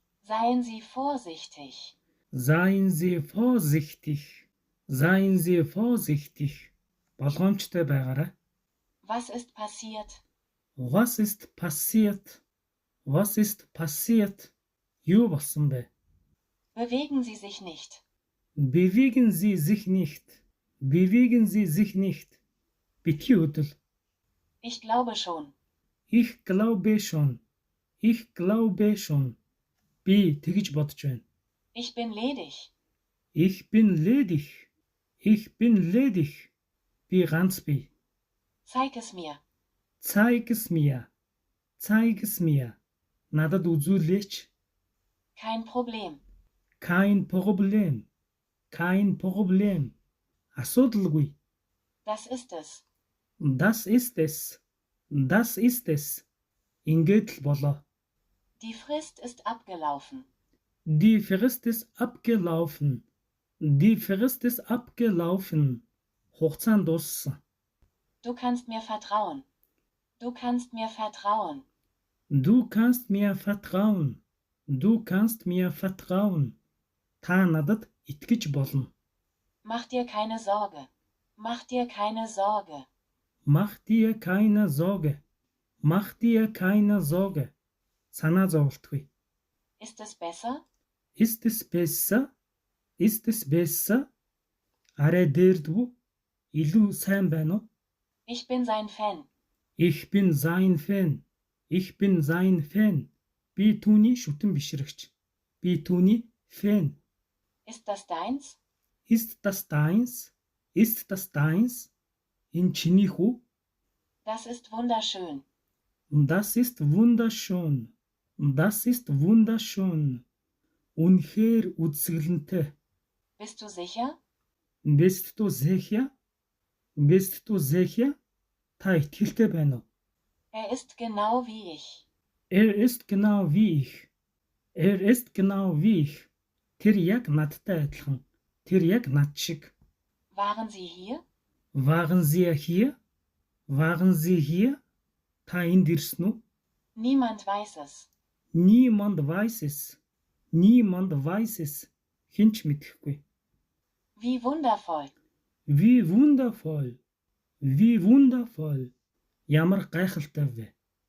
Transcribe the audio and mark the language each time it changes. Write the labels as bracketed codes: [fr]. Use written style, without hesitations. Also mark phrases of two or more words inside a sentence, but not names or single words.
[de] Seien Sie vorsichtig. Seien Sie vorsichtig. Seien Sie vorsichtig. [mn] Болгоомжтой байгаарай. [de] Was ist passiert? Was ist passiert? Was ist passiert? [mn] Юу болсон бэ? [de] Bewegen Sie sich nicht. Bewegen Sie sich nicht. Bewegen Sie sich nicht. [mn] Битгий хөдөл. [de] Ich glaube schon. Ich glaube schon. Ich glaube schon. [mn] Би тэгж бодож байна. [de] Ich bin ledig. Ich bin ledig. Ich bin ledig. [mn] Би ганц бий. [de] Zeig es mir. Zeig es mir. Zeig es mir. [mn] Надад үзүүлээч. [de] Kein Problem. Kein Problem. Kein Problem. [mn] Асуудалгүй. [de] Das ist es. Das ist es. Das ist es. [mn] Ингээд л болоо. [de] Die Frist ist abgelaufen. Die Frist ist abgelaufen. Die Frist ist abgelaufen. [mn] Хугацаа нь дууссан. [de] Du kannst mir vertrauen. Du kannst mir vertrauen. Du kannst mir vertrauen. Du kannst mir vertrauen. [mn] Та надад итгэж болно. [de] Mach dir keine Sorge. Mach dir keine Sorge. Mach dir keine Sorge. Mach dir keine Sorge. [mn] Санаа зовлтгүй. [de] Ist es besser? Ist es besser? Ist es besser? [mn] Арай дээрдвүү? Илүү сайн байна уу? [de] Ich bin sein Fan. Ich bin sein Fan. Ich bin sein Fan. [mn] Би түүний шүтэн бишрэгч. Би түүний фэн. [de] Ist das deins? Ist das deins? Ist das deins? [mn] Энэ чиний хүү? [de] Das ist wunderschön. Das ist wunderschön. Das ist wunderschön. [mn] Үнэхээр үзэсгэлэнтэй. [de] Bist du sicher? Bist du sicher? Bist du sicher? [mn] Та итгэлтэй байна уу? [de] Er ist genau wie ich. Er ist genau wie ich. Er ist genau wie ich. [mn] Тэр яг надтай адилхан. Тэр яг над шиг. [de] Waren Sie hier? Waren Sie hier? Waren Sie hier? [mn] Та энд ирсэн үү? [de] Niemand weiß es. Niemand weiß es. Niemand weiß es. [mn] Хинч мэдэхгүй. [de] Wie wundervoll. Wie wundervoll. Wie wundervoll. [mn] Ямар гайхалтай вэ?